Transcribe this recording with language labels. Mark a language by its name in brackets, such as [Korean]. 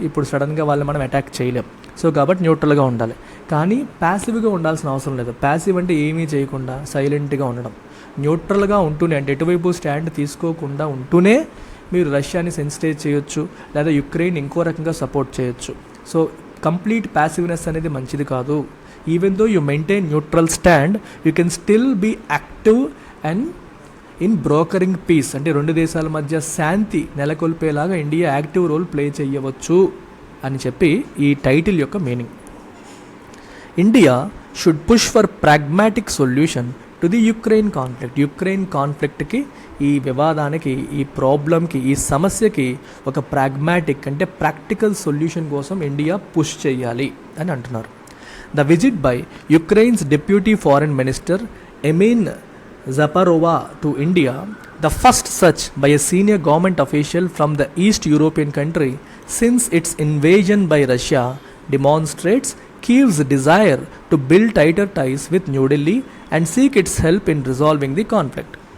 [Telugu] ఇప్పుడు సడన్గా వాళ్ళని మనం అటాక్ చేయలేం. సో కాబట్టి న్యూట్రల్గా ఉండాలి. కానీ ప్యాసివ్గా ఉండాల్సిన అవసరం లేదు. ప్యాసివ్ అంటే ఏమీ చేయకుండా సైలెంట్గా ఉండడం. న్యూట్రల్గా ఉంటూనే, అంటే ఎటువైపు స్టాండ్ తీసుకోకుండా ఉంటూనే మీరు రష్యాని సెన్సిటైజ్ చేయొచ్చు, లేదా యుక్రెయిన్ ఇంకో రకంగా సపోర్ట్ చేయొచ్చు. సో కంప్లీట్ ప్యాసివ్నెస్ అనేది మంచిది కాదు. [English] Even though you maintain neutral stand, you can still be active and in brokering peace. [Telugu] అంటే రెండు దేశాల మధ్య శాంతి నెలకొల్పేలాగా ఇండియా యాక్టివ్ రోల్ ప్లే చేయవచ్చు అని చెప్పి ఈ టైటిల్ యొక్క meaning. [English] India should push for pragmatic solution to the Ukraine conflict. [Telugu] Ukraine కాన్ఫ్లిక్ట్కి, ఈ వివాదానికి, ఈ ప్రాబ్లంకి, ఈ సమస్యకి ఒక ప్రాగ్మాటిక్ అంటే ప్రాక్టికల్ సొల్యూషన్ కోసం ఇండియా పుష్ చేయాలి అని అంటున్నారు. [English] The visit by Ukraine's Deputy Foreign Minister Emin Zaparova to India, the first such by a senior government official from the East European country since its invasion by Russia, demonstrates Kyiv's desire to build tighter ties with New Delhi and seek its help in resolving the conflict.